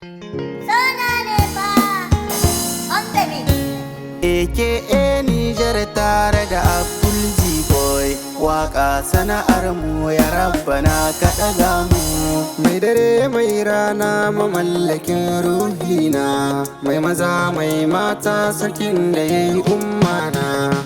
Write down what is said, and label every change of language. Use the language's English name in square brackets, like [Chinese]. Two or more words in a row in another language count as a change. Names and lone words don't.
[Hausa] Sona ne fa, [English] on the beat. [Hausa] A K A Nijar tare da Abdul G-Boy. Waƙa sana'ar mu, ya Rabbana ka ɗaga mu. Mai dare mai rana, mamallakin ruhina, mai maza mai mata, sarkin da ya yi ummana.